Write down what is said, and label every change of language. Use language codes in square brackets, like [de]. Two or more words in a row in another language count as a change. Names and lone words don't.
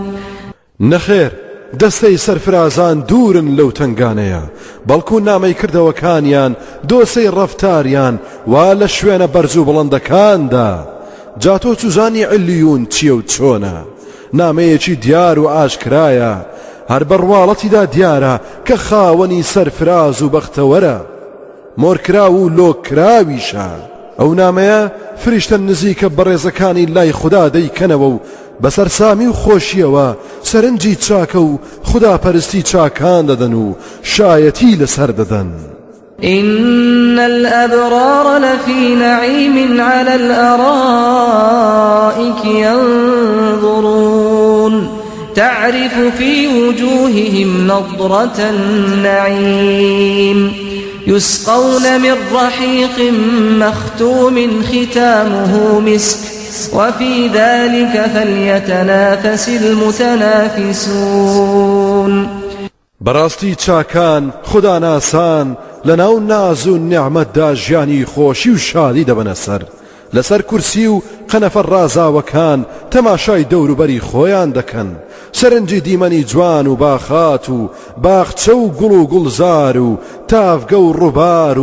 [ckb] نەخێر دەستەی سەرفرازان دوورن لەو تنگانەیە بەڵکو نامەی کردەوەکانیان دۆسەی ڕەفتاریان وا لە شوێنە بەرز و بڵندەکاندا. جا تۆ چوزانی علیون چیە و چۆنە؟ نامەیەکی دیار و ئاشکرایە هەر بەڕواڵەتیدا دیارە کە خاوەنی سەرفراز و بەختەوەرە مۆرکرا و لۆکراویشە. ئەو نامەیە فریشتە نزیکە بەڕێزەکانی لای خوددا دەیکەنەوە و بەسەر سامی و خۆشیەوە سەرنجی چاکە و خوداپەرستی چاکان دەدەن و شایەتی لەسەر دەدەن. [ar] إن الأبرار لفي نعيم على الأرائك ينظرون تعرف في وجوههم نضرة النعيم يسقون من رحيق مختوم ختامه مسك وفي ذلك فليتنافس المتنافسون [ckb] بەڕاستی چاکان خدا ناسان لەناو ناز و نیعمەتدا ژیانی خۆشی و شادی دەبەنە سەر لەسەر کورسی و قەنەفە ڕازاوەکان تەماشای دەوروبەری خۆیان دەکەن سەرنجی دیمەنی جوان و باخات و باخچە و گوڵ و گوڵزار و تافگە و ڕووبار